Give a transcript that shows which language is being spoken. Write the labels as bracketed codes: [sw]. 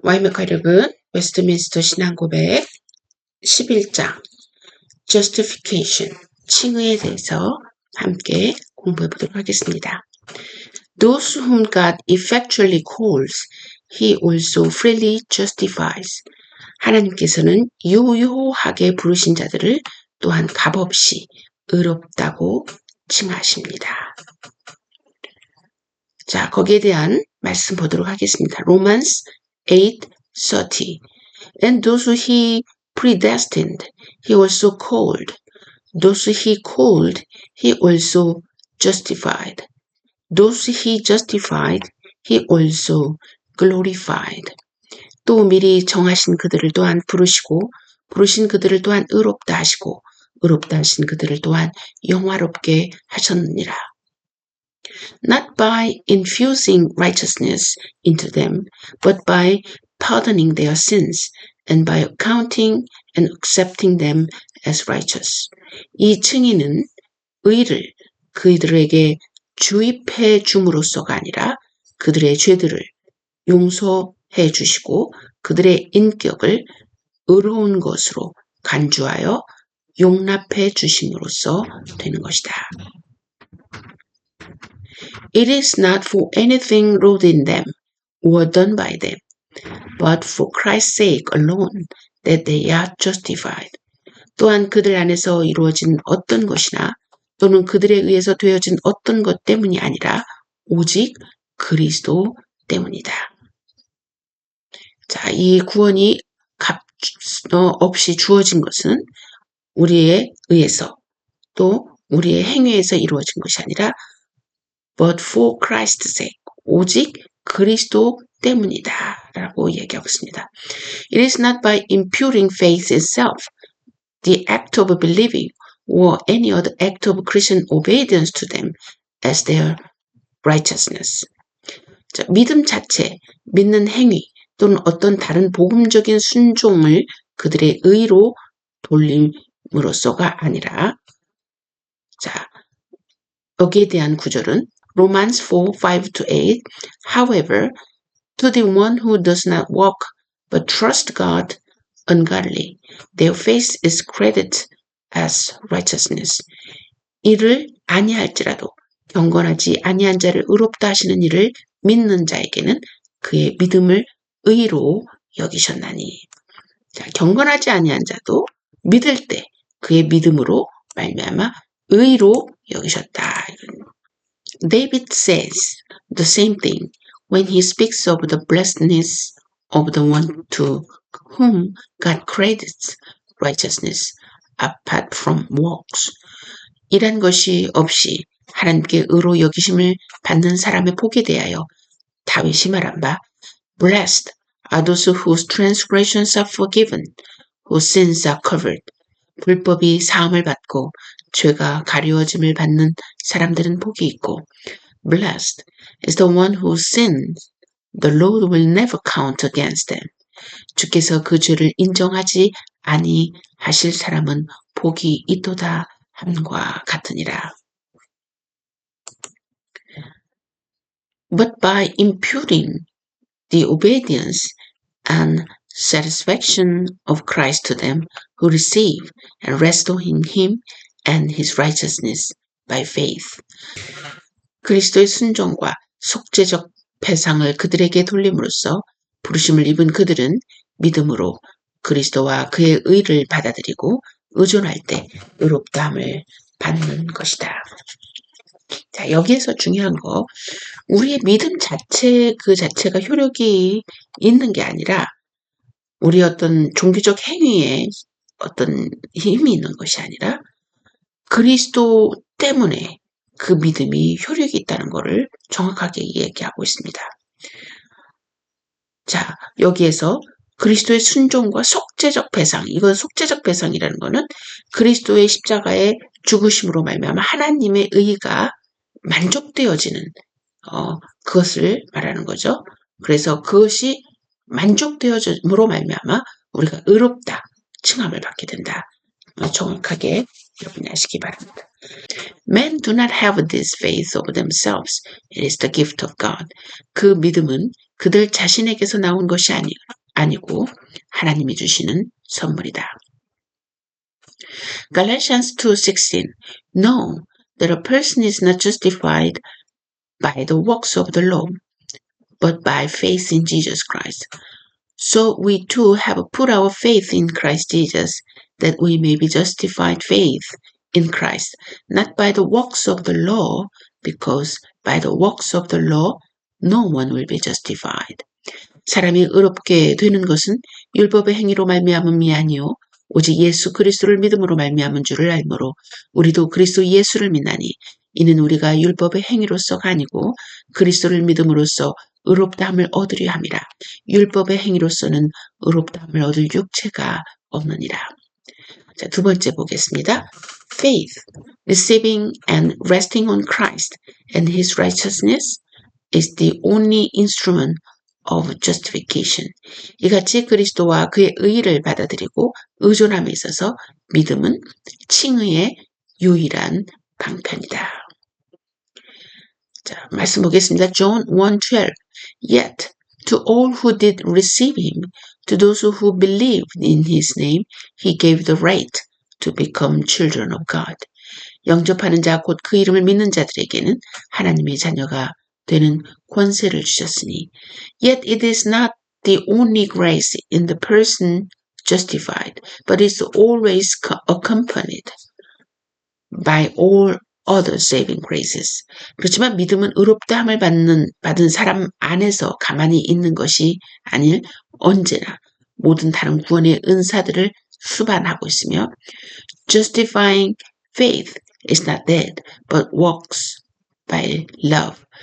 [ko] 와이메카력은 웨스트민스터 신앙고백 11장 Justification, 칭의에 대해서 함께 공부해 보도록 하겠습니다. [en] Those whom God effectually calls, He also freely justifies. [ko] 하나님께서는 유효하게 부르신 자들을 또한 값없이 의롭다고 칭하십니다. 자, 거기에 대한 말씀 보도록 하겠습니다. [en] Romans 8:30. And those who he predestined, he also called. Those he called, he also justified. Those he justified, he also glorified. [ko] 또 미리 정하신 그들을 또한 부르시고, 부르신 그들을 또한 의롭다 하시고, 의롭다 하신 그들을 또한 영화롭게 하셨느니라. [en] Not by infusing righteousness into them, but by pardoning their sins and by accounting and accepting them as righteous. [ko] 이 칭의는 의를 그들에게 주입해 줌으로써가 아니라 그들의 죄들을 용서해 주시고 그들의 인격을 의로운 것으로 간주하여 용납해 주심으로써 되는 것이다. [en] It is not for anything wrought in them or done by them, but for Christ's sake alone that they are justified. [ko] 또한 그들 안에서 이루어진 어떤 것이나 또는 그들에 의해서 되어진 어떤 것 때문이 아니라 오직 그리스도 때문이다. 자, 이 구원이 값 없이 주어진 것은 우리에 의해서 또 우리의 행위에서 이루어진 것이 아니라 [en] but for Christ's sake, [ko] 오직 그리스도 때문이다 라고 얘기하고 있습니다. [en] It is not by imputing faith itself, the act of believing, or any other act of Christian obedience to them as their righteousness. [ko] 자, 믿음 자체, 믿는 행위 또는 어떤 다른 복음적인 순종을 그들의 의로 돌림으로써가 아니라 자, 여기에 대한 구절은 Romans 4:5-8. [en] However, to the one who does not walk but trust God ungodly, their faith is credited as righteousness. [ko] 이를 아니할지라도 경건하지 아니한 자를 의롭다 하시는 이를 믿는 자에게는 그의 믿음을 의로 여기셨나니. 자, 경건하지 아니한 자도 믿을 때 그의 믿음으로 말미암아 의로 여기셨다. [en] David says the same thing when he speaks of the blessedness of the one to whom God credits righteousness apart from works. [ko] 이란 것이 없이 하나님께 의로 여기심을 받는 사람의 복에 대하여 다윗이 말한 바 [en] Blessed are those whose transgressions are forgiven, whose sins are covered. [ko] 불법이 사함을 받고 죄가 가리워짐을 받는 사람들은 복이 있고 [en] Blessed is the one whose sins the Lord will never count against them. [ko] 주께서 그 죄를 인정하지 아니하실 사람은 복이 있도다 함과 같으니라. [en] But by imputing the obedience and satisfaction of Christ to them who receive and rest on him and his righteousness by faith. [ko] 그리스도의 순종과 속죄적 배상을 그들에게 돌림으로써 부르심을 입은 그들은 믿음으로 그리스도와 그의 의를 받아들이고 의존할 때 의롭다함을 받는 것이다. 자, 여기에서 중요한 거, 우리의 믿음 자체 그 자체가 효력이 있는 게 아니라 우리 어떤 종교적 행위에 어떤 힘이 있는 것이 아니라 그리스도 때문에 그 믿음이 효력이 있다는 것을 정확하게 얘기하고 있습니다. 자, 여기에서 그리스도의 순종과 속죄적 배상, 이건 속죄적 배상이라는 것은 그리스도의 십자가의 죽으심으로 말미암아 하나님의 의가 만족되어지는 그것을 말하는 거죠. 그래서 그것이 만족되어짐으로 말미암아 우리가 의롭다 칭함을 받게 된다. 정확하게 여러분이 아시기 바랍니다. [en] Men do not have this faith of themselves. It is the gift of God. [ko] 그 믿음은 그들 자신에게서 나온 것이 아니고 하나님이 주시는 선물이다. [en] Galatians 2:16 No, that a person is not justified by the works of the law, but by faith in Jesus Christ. So we too have put our faith in Christ Jesus, that we may be justified faith in Christ, not by the works of the law, because by the works of the law no one will be justified. [ko] 사람이 의롭게 되는 것은 율법의 행위로 말미암음이 아니요 오직 예수 그리스도를 믿음으로 말미암은 줄을 알므로 우리도 그리스도 예수를 믿나니 이는 우리가 율법의 행위로서가 아니고 그리스도를 믿음으로써 의롭다함을 얻으려 함이라. 율법의 행위로서는 의롭다함을 얻을 육체가 없느니라. 자, 두 번째 보겠습니다. [en] Faith, receiving and resting on Christ and His righteousness is the only instrument of justification. [ko] 이같이 그리스도와 그의 의의를 받아들이고 의존함에 있어서 믿음은 칭의의 유일한 방편이다. 자, 말씀 보겠습니다. [en] John 1:12 Yet to all who did receive him, to those who believed in his name, he gave the right to become children of God. [ko] 영접하는 자 곧 그 이름을 믿는 자들에게는 하나님의 자녀가 되는 권세를 주셨으니 [en] Yet it is not the only grace in the person justified, but is always accompanied by all other saving graces. [ko] 그렇지만 믿음은 의롭다함을 받은 사람 안에서 가만히 있는 것이 아닐 언제나 모든 다른 구원의 은사들을 수반하고 있으며 [en] justifying faith is not dead, but walks by love.